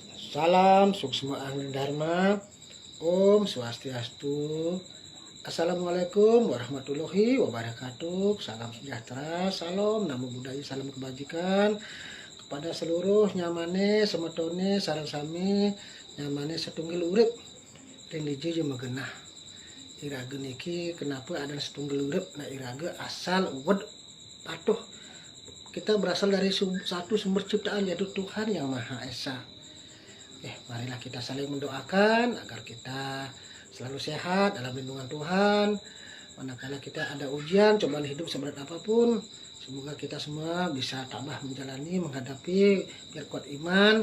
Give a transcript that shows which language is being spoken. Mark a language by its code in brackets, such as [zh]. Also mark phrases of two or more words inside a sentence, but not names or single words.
[id] Salam Suksma Ahli Dharma. [sa] Om Swastiastu. [ar] السلام عليكم ورحمة الله وبركاته. [id] Salam sejahtera, salam namo buddhaya, salam kebajikan kepada seluruh [ban] nyamane semetone sareng sami nyamane setunggal urip religi jeung magenah. Iraga niki [id] kenapa ada [ban] setunggal urip? Nah iraga asal uwed patuh. [id] Kita berasal dari satu sumber ciptaan yaitu Tuhan Yang Maha Esa. Marilah kita saling mendoakan agar kita selalu sehat dalam lindungan Tuhan. Manakala kita ada ujian, cobaan hidup seberat apapun, semoga kita semua bisa tabah menjalani, menghadapi, biar kuat iman.